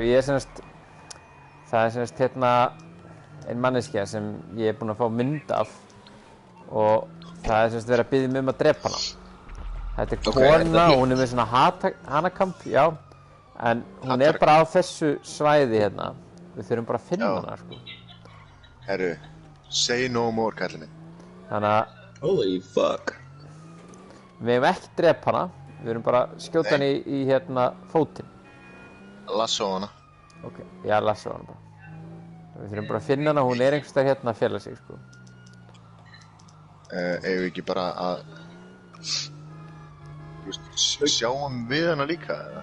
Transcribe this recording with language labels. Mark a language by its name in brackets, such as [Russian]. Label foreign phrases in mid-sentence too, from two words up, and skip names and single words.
[Icelandic] Það er semst hérna ein manneskja sem ég er búinn að fá mynd af og það er semst verið að biðja mig að drepa hana. Þetta er kona og hún er með svona hanakamp, já, en hún er bara á þessu svæði hérna. Við þurfum bara að finna hana, sko. Herru, [English] say no more, [Icelandic] kallið minn. Þannig að [English] Holy fuck. [Icelandic] við hefum ekki drepa hana, við erum bara að skjóta hana í hérna fótinn. Lasso hana. Ok, já, lassa hana bara. Við þurfum bara að finna hana, hún er einhvers staðar hérna að fela sig, sko. Eigum við ekki bara að sjáum við hana líka, eða?